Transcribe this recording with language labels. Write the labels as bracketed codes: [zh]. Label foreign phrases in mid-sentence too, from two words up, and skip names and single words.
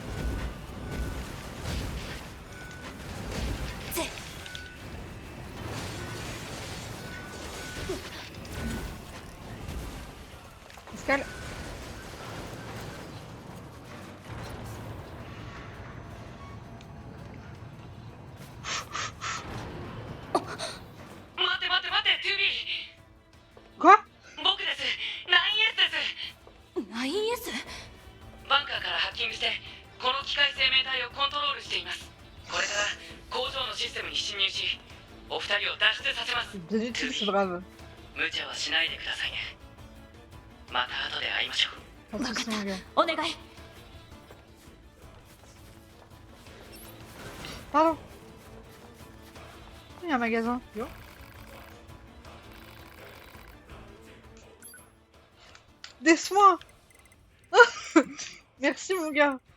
[fr] Escale. Quoi? [ja] 僕です。9S です。 9S？バンカーからハッキングしてこの機械生命体をコントロールしています。これから工場のシステムに侵入しお二人を脱出させます。無茶はしないでくださいね。また後で会いましょう。分かった。お願い。 [fr] Pardon. Il y a un magasin. Yo. Des soins. Merci mon gars.